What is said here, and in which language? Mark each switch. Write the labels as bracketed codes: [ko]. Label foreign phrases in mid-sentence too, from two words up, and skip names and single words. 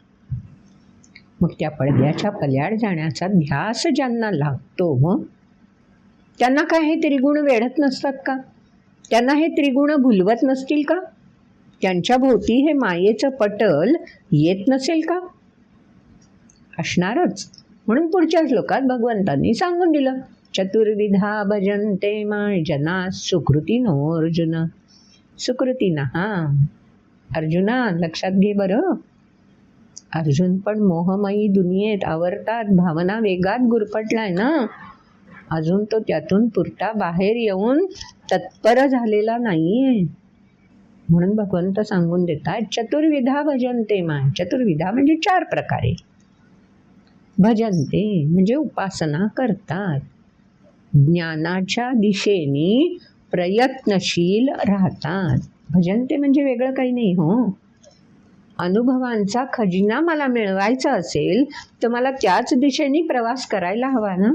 [mr] मग त्या पडद्याच्या पल्याड जाण्याचा ध्यास ज्यांना लागतो, त्यांना काय हे त्रिगुण वेढत नसतात का? त्यांना हे त्रिगुण भुलवत नसतील का? त्यांच्या भोवती हे मायेचं पटल येत नसेल का? असणारच. म्हणून पुढच्या श्लोकात भगवंतांनी सांगून दिलं. [sa] चतुर्विधा भजन्ते माय जना सुकृतीनो अर्जुन. [mr] सुकृतीनं, अर्जुना लक्षात घे बरं. अर्जुन पण मोहमयी दुनियेत आवर्तात भावना वेगात गुरफटलाय ना. अजून तो त्यातून पुरता बाहेर येऊन तत्पर झालेला नाहीये. म्हणून भगवंत सांगून देतात [sa] चतुर्विधा भजन्ते माय. [mr] चतुर्विधा म्हणजे 4 प्रकारे. भजन्ते म्हणजे उपासना करतात. ज्ञानाच्या दिशेने प्रयत्नशील राहतात. भजन्ते म्हणजे वेगळं काही नाही हो. अनुभवांचा खजिना मला मिळवायचा असेल तर मला त्याच दिशेने प्रवास करायला हवा ना.